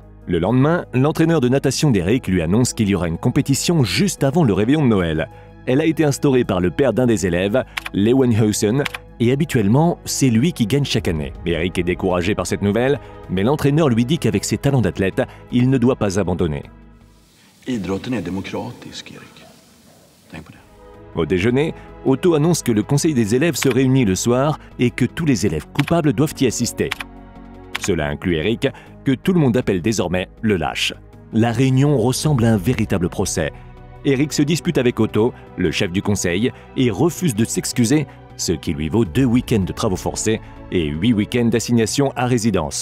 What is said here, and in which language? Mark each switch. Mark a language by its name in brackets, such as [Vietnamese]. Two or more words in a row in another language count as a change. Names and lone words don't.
[French] Le lendemain, l'entraîneur de natation d'Eric lui annonce qu'il y aura une compétition juste avant le réveillon de Noël. Elle a été instaurée par le père d'un des élèves, Lewenhausen, et habituellement, c'est lui qui gagne chaque année. Eric est découragé par cette nouvelle, mais l'entraîneur lui dit qu'avec ses talents d'athlète, il ne doit pas abandonner. [Swedish] Idrotten är demokratisk, Erik. Tänk på det. [French] Au déjeuner, Otto annonce que le conseil des élèves se réunit le soir et que tous les élèves coupables doivent y assister. Cela inclut Eric, que tout le monde appelle désormais le lâche. La réunion ressemble à un véritable procès. Eric se dispute avec Otto, le chef du conseil, et refuse de s'excuser, ce qui lui vaut 2 week-ends de travaux forcés et 8 week-ends d'assignation à résidence.